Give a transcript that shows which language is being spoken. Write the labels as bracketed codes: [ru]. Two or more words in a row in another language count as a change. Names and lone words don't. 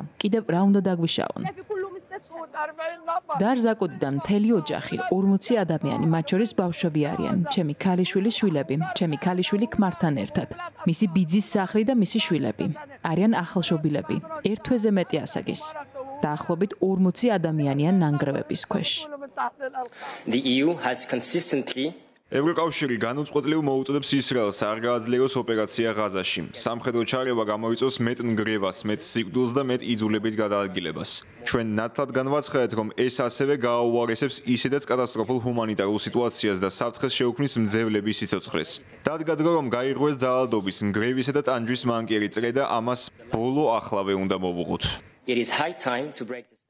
[ka] კიდევ რა უნდა დაგვიშავონ? დარზაკოდიდან მთელი ოჯახი, 40 ადამიანი, მათ შორის ბავშვები არიან. ჩემი ქალიშვილის შვილები, ჩემი ქალიშვილი ქმართან ერთად. მისი ბიძის სახლი და მისი შვილები. არიან ახალშობილები. ერთ თვეზე მეტი ასაკის. დაახლოებით 40 ადამიანიან ნანგრევების ქვეშ. [en] The EU has consistently [ka] ევროკავშირი განუწყვეტლივ მოუწოდებს ისრაელს არ გააძლიეროს ოპერაცია ღაზაში. სამხედრო ჩარევა გამოიწვევს მეტ ნგრევას, მეტ სიკვდილს და მეტ იძულებით გადაადგილებას. ჩვენ ნათლად განვაცხადეთ, რომ ეს ასევე გააუარესებს ისედაც კატასტროფულ ჰუმანიტარულ სიტუაციას და საფრთხეს შეუქმნის მძევლების სიცოცხლეს. დადგა დრო, რომ გაირღვეს ძალადობის, ნგრევისა და ტანჯვის მანკიერი წრე და ამას ბოლო ახლავე უნდა მოვუღოთ. [en] it is high time to break this